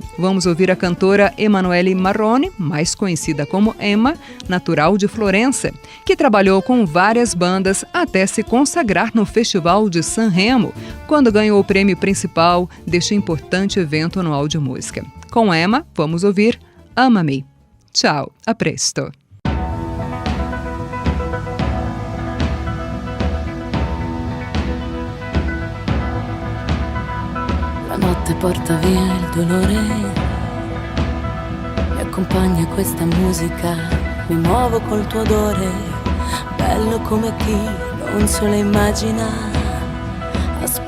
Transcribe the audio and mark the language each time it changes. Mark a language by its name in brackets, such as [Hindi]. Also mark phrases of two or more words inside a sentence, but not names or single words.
[Portuguese] Vamos ouvir a cantora Emanuele Marrone, mais conhecida como Emma, natural de Florença, que trabalhou com várias bandas até se consagrar no Festival de Sanremo, quando ganhou o prêmio principal deste importante evento anual de música. Com Emma, vamos ouvir Ama-me. [Italian] Tchau, a presto. La notte porta via il dolore, mi accompagna questa musica, mi muovo col tuo odore, bello come chi non se lo immagina.